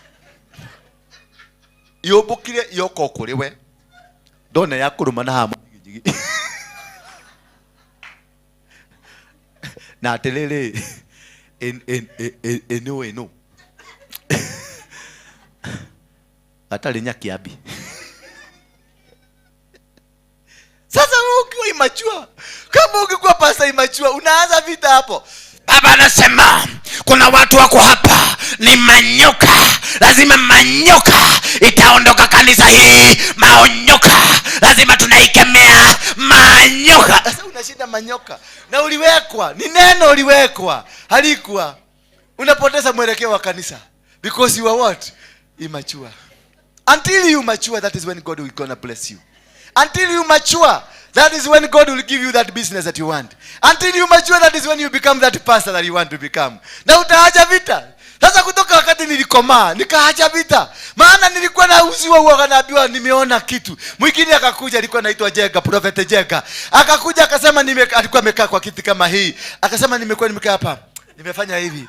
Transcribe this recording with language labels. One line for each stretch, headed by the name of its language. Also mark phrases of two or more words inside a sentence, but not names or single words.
Swahili: yombukire yoko kuri we ndona ya kuruma na hamu na atiriri eno atari nyakiambi. Sasa ukiwa immature, kama ungekuwa pastor immature, unaanza vita hapo. Baba anasema kuna watu wako hapa ni manyoka, lazima manyoka itaondoka kanisa hii. Maonyoka lazima tunaikemea manyoka. Sasa unashinda manyoka na uliwekwa, ni neno uliwekwa, halikuwa. Unapoteza mwelekeo wa kanisa
English: because you are what? Immature. Until you mature, that is when God will gonna bless you. Until you mature, that is when God will give you that business that you want. Until you mature, that is when you become that pastor that you want to become.
Swahili: Na utaacha vita. Sasa kutoka wakati nilikomaa, nikaacha vita. Maana nilikuwa na uziwa huo, naambiwa nimeona kitu. Mwingine akakuja, alikuwa anaitwa Jega, Prophet Jega. Akakuja akasema alikuwa amekaa kwa kiti kama hii. Akasema nimekaa hapa. Nimefanya hivi.